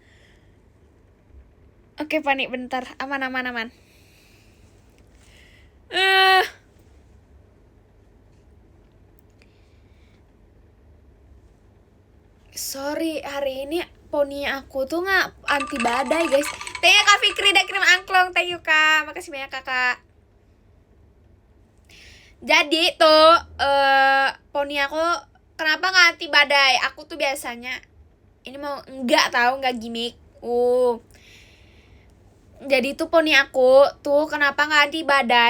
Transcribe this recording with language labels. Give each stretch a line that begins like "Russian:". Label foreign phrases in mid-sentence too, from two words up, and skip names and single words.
Indonesian: Oke, panik bentar. Aman. Sorry, hari ini poni aku tuh gak anti badai guys.
English: Thank you
Indonesian: Kak Fikri udah kirim angklong.
English: Thank you
Indonesian: Kak, makasih banyak kakak. Jadi tuh poni aku kenapa gak anti badai? Aku tuh biasanya ini mau nggak gimmick. Jadi tuh poni aku tuh kenapa gak anti badai?